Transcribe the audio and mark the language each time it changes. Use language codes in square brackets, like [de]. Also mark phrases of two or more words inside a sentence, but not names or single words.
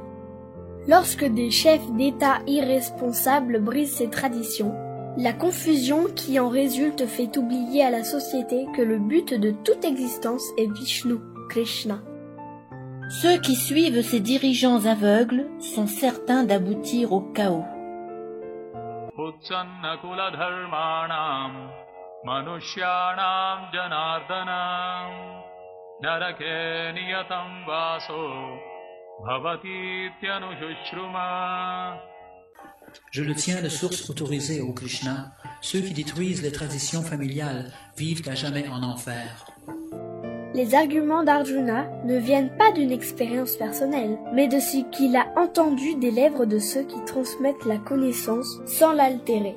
[fr] Lorsque des chefs d'État irresponsables brisent ces traditions, la confusion qui en résulte fait oublier à la société que le but de toute existence est Vishnu, Krishna. Ceux qui suivent ces dirigeants aveugles sont certains d'aboutir au chaos. [sa] उत्सन्नकुलधर्माणाम् मनुष्याणाम् जनार्दनम् नरके नियतम् वासो भवतीत्यनुशुश्रुमा. [fr] Je le tiens de source autorisée au Krishna. Ceux qui détruisent les traditions familiales vivent à jamais en enfer. Les arguments d'Arjuna ne viennent pas d'une expérience personnelle, mais de ce qu'il a entendu des lèvres de ceux qui transmettent la connaissance sans l'altérer.